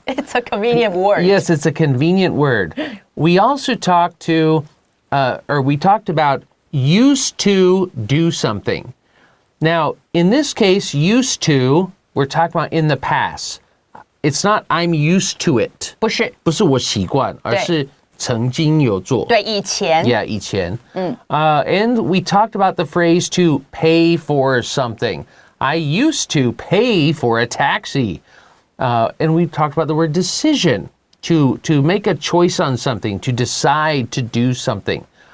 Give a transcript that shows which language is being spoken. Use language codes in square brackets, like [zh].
[en] It's a convenient word. Yes, it's a convenient word. We also talked about used to do something. Now, in this case, used to, we're talking about in the past. It's not I'm used to it. [zh] 不是。不是我习惯，而是曾经有做。对，以前。 Yeah, 以前。 [en] And we talked about the phrase to pay for something. I used to pay for a taxi. And we talked about the word decision, to make a choice on something, to decide to do something.